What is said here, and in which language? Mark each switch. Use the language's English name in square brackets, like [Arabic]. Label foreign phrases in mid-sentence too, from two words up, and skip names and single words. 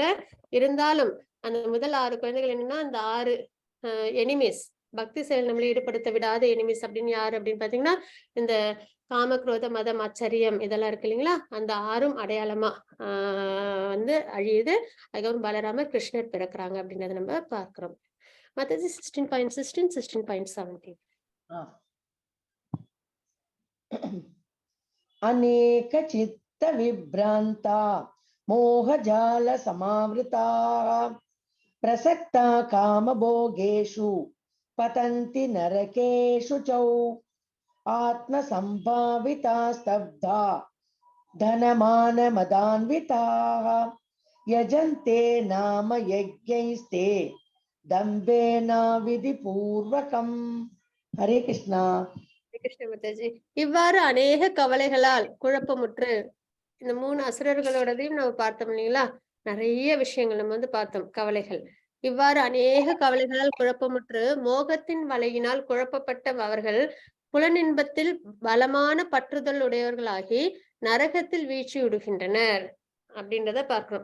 [Tamil] இருந்தாலும் அந்த முதல் 6 குழந்தைகள் என்னன்னா, அந்த 6 எனிமீஸ், பக்தி செயல் நம்மளை ஈடுபடுத்த விடாத எனிமீஸ் அப்படின்னு யாரு அப்படின்னு பாத்தீங்கன்னா, இந்த காம, குரோத, மதம், ஆச்சரியம் இதெல்லாம் இருக்கு இல்லைங்களா? அந்த 6ம் அடையாளமா வந்து அழியுது. அதுக்கப்புறம் பலராமர், கிருஷ்ணர் பிறக்கிறாங்க அப்படின்றத நம்ம பார்க்கிறோம். மத்தது 16.16, 16.17. [Sanskrit] अनेक चित्त विभ्रांता मोहजाल समावृता प्रसक्ता काम भोगेषु पतन्ति नरकेषु चौ आत्म संभाविता स्तब्धा धनमान मदान्विताः यजन्ते नाम यज्ञैस्ते दम्भेन विधिपूर्वकम्. हरे कृष्णा. [Tamil] கிருஷ்ண மாதாஜி. இவ்வாறு அநேக கவலைகளால் குழப்பமுற்று இந்த 3 அசுரர்களோடதையும் நம்ம பார்த்தோம் இல்லைங்களா? நிறைய விஷயங்கள் நம்ம வந்து பார்த்தோம். கவலைகள். இவ்வாறு அநேக கவலைகளால் குழப்பமுற்று மோகத்தின் வலையினால் குழப்பப்பட்ட அவர்கள் புலனின்பத்தில் பலமான பற்றுதல் உடையவர்களாகி நரகத்தில் வீழ்ச்சி விடுகின்றனர் அப்படின்றத பார்க்கிறோம்.